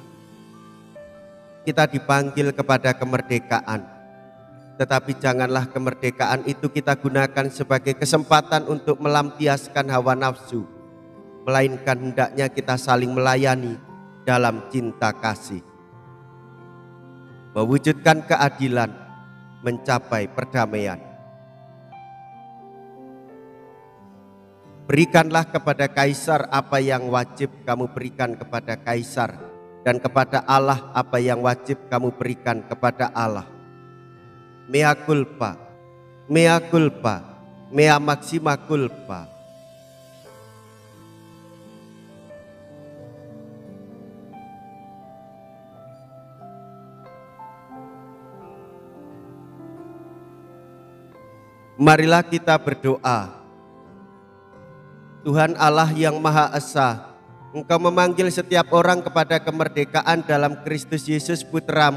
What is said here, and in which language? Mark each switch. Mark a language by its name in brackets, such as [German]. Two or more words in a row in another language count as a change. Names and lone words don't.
[Indonesian] Kita dipanggil kepada kemerdekaan, tetapi janganlah kemerdekaan itu kita gunakan sebagai kesempatan untuk melampiaskan hawa nafsu, melainkan hendaknya kita saling melayani dalam cinta kasih, mewujudkan keadilan, mencapai perdamaian. Berikanlah kepada kaisar apa yang wajib kamu berikan kepada kaisar, dan kepada Allah apa yang wajib kamu berikan kepada Allah. [Latin] Mea culpa, mea culpa, mea maxima culpa. [Indonesian] Marilah kita berdoa. Tuhan Allah yang Maha Esa, Engkau memanggil setiap orang kepada kemerdekaan dalam Kristus Yesus Putramu.